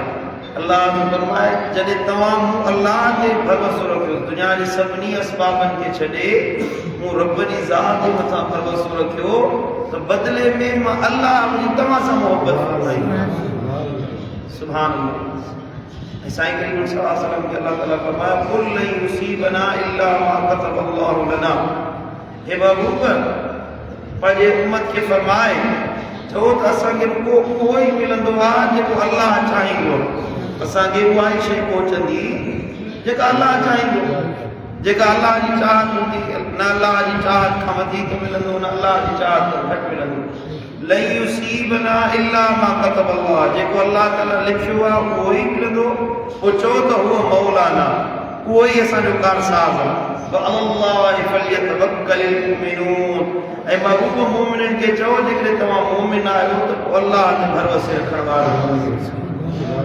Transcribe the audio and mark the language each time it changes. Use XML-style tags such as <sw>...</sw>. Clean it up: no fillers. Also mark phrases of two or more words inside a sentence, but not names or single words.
<sd>अल्लाह ने फरमाए जॾहिं तव्हां अल्लाह ते भरोसो रखियो, दुनिया जे सभिनी असबाबनि खे छॾे मूं रब जी ज़ात जे मथां भरोसो रखियो, तो बदले में मां अल्लाह मुंहिंजी तव्हां सां मोहब्बत फरमाई।</sd> <ar>سبحان الله.</ar> <sd>साईं करीम</sd> <ar>صلى الله عليه وسلم</ar> <sd>के अल्लाह ताला फरमाया</sd> <ar>قل لن يصيبنا إلا ما كتب الله لنا,</ar> <sd>हे महबूब पंहिंजे उम्मत खे फरमाए चओ त असांखे उहो ई मिलंदो आहे जेको अल्लाह चाहींदो, असांखे उहा ई शइ पहुचंदी जेका अल्लाह चाहींदो, जेका अल्लाह जी चाहत हूंदी, न अल्लाह जी चाहत खां वधीक मिलंदो, न अल्लाह जी चाहत खां घटि मिलंदो।</sd> <ar>لن يصيبنا إلا ما كتب الله,</ar> <sd>जेको अल्लाह ताला लिखियो आहे उहो ई मिलंदो, पोइ चओ त उहो मौलाना, उहो ई असांजो कारसाज़ आहे।</sd> <ar>وعلى الله فليتوكل المؤمنون,</ar> <sd>ऐं महबूब मोमिननि खे चओ जेकॾहिं तव्हां मोमिन आहियो त पोइ अल्लाह ते भरोसे रखण वारो।</sd>